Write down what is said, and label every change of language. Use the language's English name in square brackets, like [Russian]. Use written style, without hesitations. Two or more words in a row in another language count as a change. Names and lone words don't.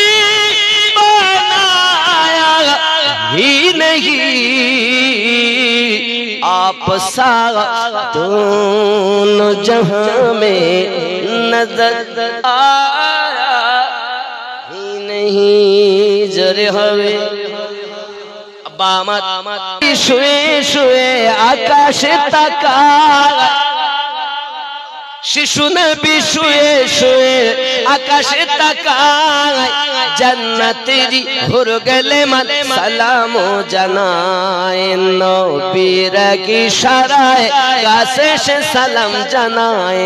[Urdu] بنایا ہی نہیں، آپ سارا دونوں جہاں میں نظر آیا ہی نہیں، جرے ہوئے [Bangla] বামাত শুয়ে শুয়ে আকাশে তাকায়, শিশু নবী শুয়ে শুয়ে আকাশে তাকায়, জান্নাতেরি হুর গেলে মান সালাম জানায়, নবীর এক ইশারায় কাছে সে সালাম জানায়,